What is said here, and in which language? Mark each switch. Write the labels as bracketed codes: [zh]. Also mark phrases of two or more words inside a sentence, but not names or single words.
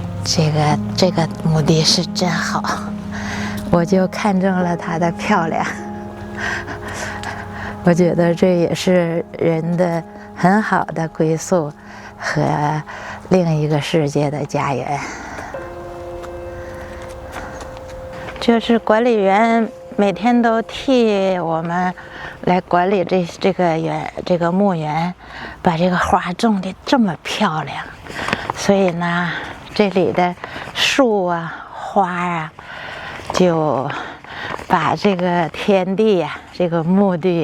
[zh] 這個墓地是真好，我就看中了它的漂亮。我觉得这也是人的很好的歸宿和另一個世界的家園。就是管理員每天都替我們來管理這個墓園，把這個花種得這麼漂亮，所以呢，這裡的樹啊、花啊，就把這個天地呀、這個墓地